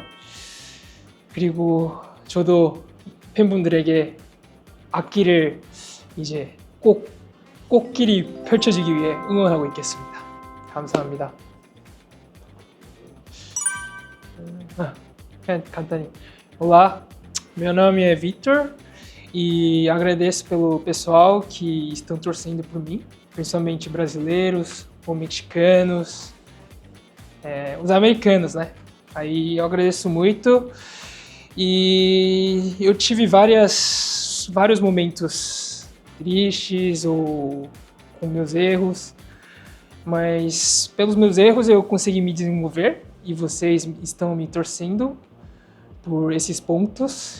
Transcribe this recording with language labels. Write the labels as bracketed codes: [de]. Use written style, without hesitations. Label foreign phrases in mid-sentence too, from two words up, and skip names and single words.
[ko] 그리고 저도 팬분들에게 악기를 이제 꽃길이 펼쳐지기 위해 응원하고 있겠습니다. 감사합니다. 그냥 간단히. [pt] Olá, meu nome é Victor e agradeço pelo pessoal que estão torcendo por mim, principalmente brasileiros ou mexicanos, os americanos, né? Aí eu agradeço muito e eu tive vários momentos tristes ou com meus erros, mas pelos meus erros eu consegui me desenvolver e vocês estão me torcendo por esses pontos.